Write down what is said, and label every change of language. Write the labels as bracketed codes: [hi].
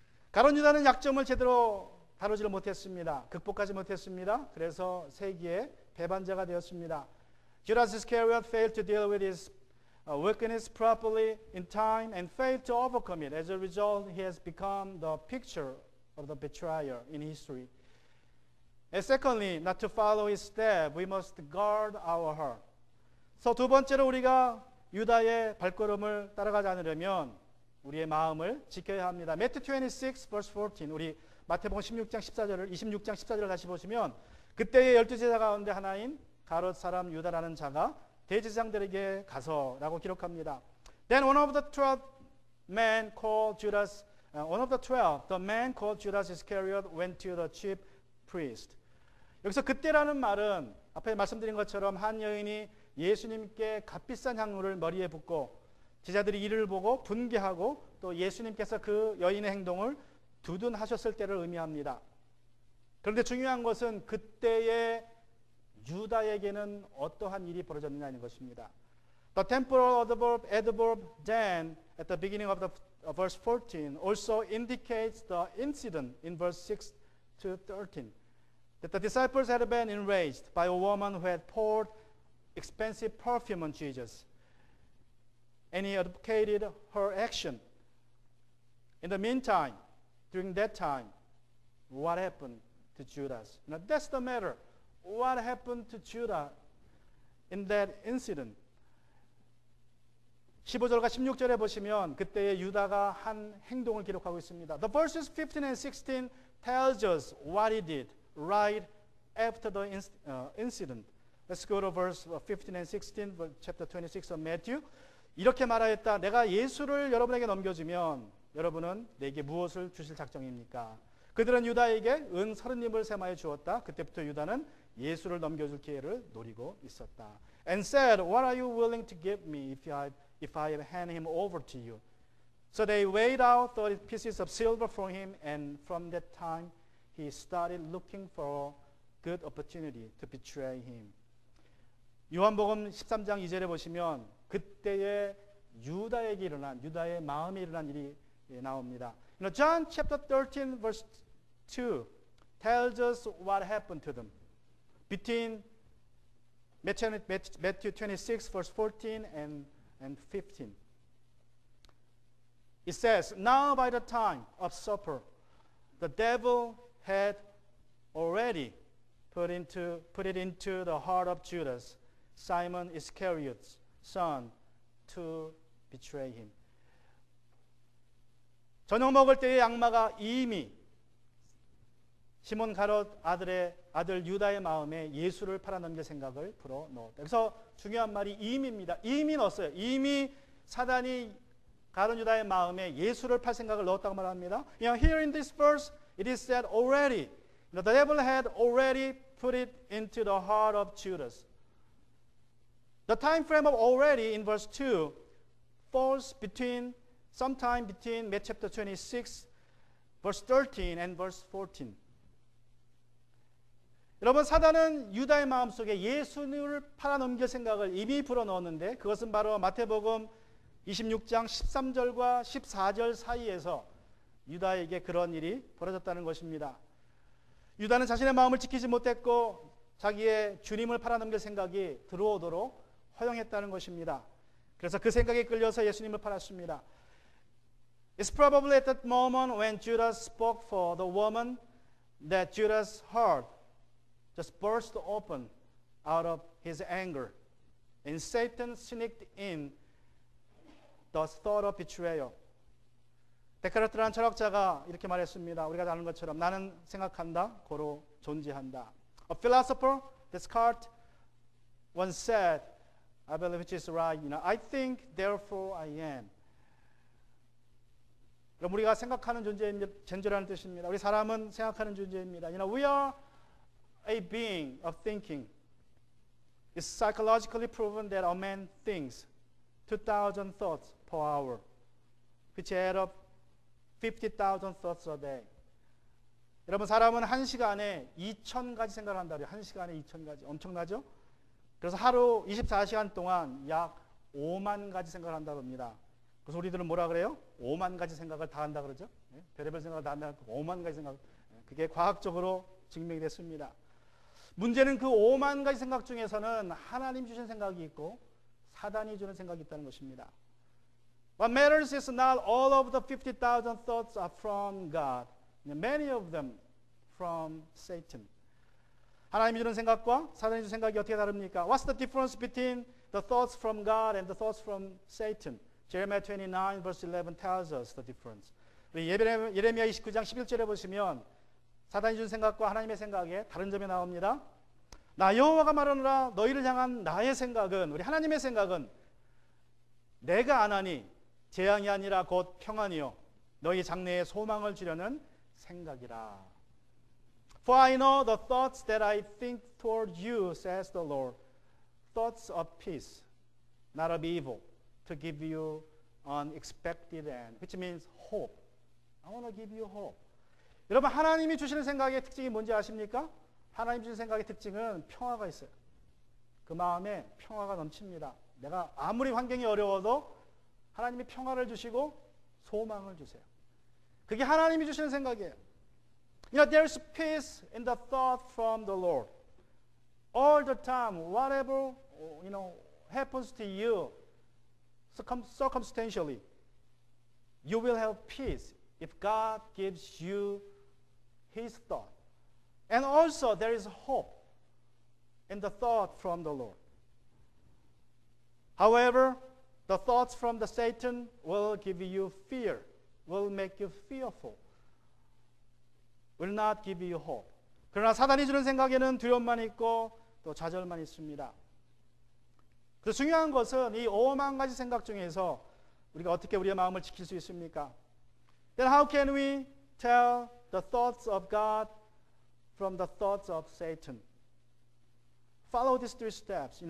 [ko] 가룟 유다는 약점을 제대로 다루지를 못했습니다. 극복하지 못했습니다. 그래서 세기의 배반자가 되었습니다. [en] Judas Iscariot failed to deal with his weakness properly in time and failed to overcome it. As a result, he has become the picture of the betrayer in history. And secondly, not to follow his step, we must guard our heart. [ko] 그래서 두 번째로 우리가 유다의 발걸음을 따라가지 않으려면 우리의 마음을 지켜야 합니다. [en] Matthew 26, verse 14. [ko] 우리 마태복음 26장 14절을 다시 보시면, 그때의 12제자 가운데 하나인 가롯 사람 유다라는 자가 대제사장들에게 가서라고 기록합니다. [en] Then one of the 12 men called Judas, the man called Judas Iscariot went to the chief priest. [ko] 여기서 그때라는 말은 앞에 말씀드린 것처럼 한 여인이 예수님께 값비싼 향료를 머리에 붓고 제자들이 이를 보고 분개하고 또 예수님께서 그 여인의 행동을 두둔하셨을 때를 의미합니다. 그런데 중요한 것은 그때의 유다에게는 어떠한 일이 벌어졌느냐는 것입니다. [en] The temporal adverb then at the beginning of the verse 14 also indicates the incident in verse 6 to 13. That the disciples had been enraged by a woman who had poured expensive perfume on Jesus. And he advocated her action. In the meantime, during that time, what happened to Judas? Now that's the matter. What happened to Judah in that incident? [ko] 15절과 16절에 보시면 그때의 유다가 한 행동을 기록하고 있습니다. [en] The verses 15 and 16 tells us what he did right after the incident. Let's go to verse 15 and 16, chapter 26 of Matthew. [ko] 이렇게 말하였다. 내가 예수를 여러분에게 넘겨주면 여러분은 내게 무엇을 주실 작정입니까? 그들은 유다에게 은 30입을 세마에 주었다. 그때부터 유다는 예수를 넘겨줄 기회를 노리고 있었다. [en] And said, what are you willing to give me if I hand him over to you? So they weighed out 30 pieces of silver for him, and from that time he started looking for a good opportunity to betray him. [ko] 요한복음 13장 2절에 보시면 그때의 유다에게 일어난, 유다의 마음에 일어난 일이 나옵니다. [en] John chapter 13 verse 2 tells us what happened to them. Between Matthew 26 verse 14 and 15. It says, now by the time of supper, the devil had already put it into the heart of Judas, Simon Iscariot's son, to betray him. [ko] 저녁 먹을 때의 악마가 이미 시몬 가롯 아들 유다의 마음에 예수를 팔아넘길 생각을 불어넣었다. 그래서 중요한 말이 이미입니다. 이미 넣었어요. 이미 사단이 가룟 유다의 마음에 예수를 팔 생각을 넣었다고 말합니다. [en] Here in this verse it is said already. The devil had already put it into the heart of Judas. The time frame of already in verse 2 falls sometime between Matthew chapter 26 verse 13 and verse 14. [ko] 여러분, 사단은 유다의 마음속에 예수님을 팔아넘길 생각을 이미 불어넣었는데 그것은 바로 마태복음 26장 13절과 14절 사이에서 유다에게 그런 일이 벌어졌다는 것입니다. 유다는 자신의 마음을 지키지 못했고 자기의 주님을 팔아넘길 생각이 들어오도록 허용했다는 것입니다. 그래서 그 생각에 끌려서 예수님을 팔았습니다. [en] It's probably at that moment when Judas spoke for the woman that Judas' heart just burst open out of his anger. And Satan sneaked in the thought of betrayal. [ko] 데카르트라는 철학자가 이렇게 말했습니다. 우리가 아는 것처럼 나는 생각한다, 고로 존재한다. [en] A philosopher, Descartes, once said, I believe which is right, I think, therefore I am. [ko] 그럼 우리가 생각하는 존재라는 뜻입니다. 우리 사람은 생각하는 존재입니다. [en] We are a being of thinking. It's psychologically proven that a man thinks 2,000 thoughts per hour, which add up 50,000 thoughts a day. [ko] 여러분, 사람은 한 시간에 2,000가지 생각을 한다 그래요. 한 시간에 2,000가지. 엄청나죠? 그래서 하루 24시간 동안 약 5만 가지 생각을 한다고 합니다. 그래서 우리들은 뭐라 그래요? 5만 가지 생각을 다 한다 그러죠? 별의별 생각을 다 한다. 5만 가지 생각. 그게 과학적으로 증명이 됐습니다. 문제는 그 5만 가지 생각 중에서는 하나님 주신 생각이 있고 사단이 주는 생각이 있다는 것입니다. [en] What matters is not all of the 50,000 thoughts are from God. Many of them from Satan. [ko] 하나님이 주는 생각과 사단이 주는 생각이 어떻게 다릅니까? [en] What's the difference between the thoughts from God and the thoughts from Satan? Jeremiah 29 verse 11 tells us the difference. [ko] 우리 예레미야 29장 11절에 보시면 사단이 준 생각과 하나님의 생각에 다른 점이 나옵니다. 나 여호와가 말하노라 너희를 향한 나의 생각은, 우리 하나님의 생각은 내가 안 하니 재앙이 아니라 곧 평안이요 너희 장래에 소망을 주려는 생각이라. [en] For I know the thoughts that I think toward you, says the Lord, thoughts of peace, not of evil, to give you an expected end, which means hope. I want to give you hope. [ko] 여러분, 하나님이 주시는 생각의 특징이 뭔지 아십니까? 하나님 주시는 생각의 특징은 평화가 있어요. 그 마음에 평화가 넘칩니다. 내가 아무리 환경이 어려워도 하나님이 평화를 주시고 소망을 주세요. 그게 하나님이 주시는 생각이에요. [en] There's peace in the thought from the Lord. All the time, whatever happens to you, circumstantially, you will have peace if God gives you His thought. And also there is hope in the thought from the Lord. However, the thoughts from the Satan will give you fear, will make you fearful, will not give you hope. [ko] 그러나 사단이 주는 생각에는 두려움만 있고 또 좌절만 있습니다. 그래서 중요한 것은 이 5만 가지 생각 중에서 우리가 어떻게 우리의 마음을 지킬 수 있습니까? [en] Then how can we tell the thoughts of God from the thoughts of Satan? Follow these three steps.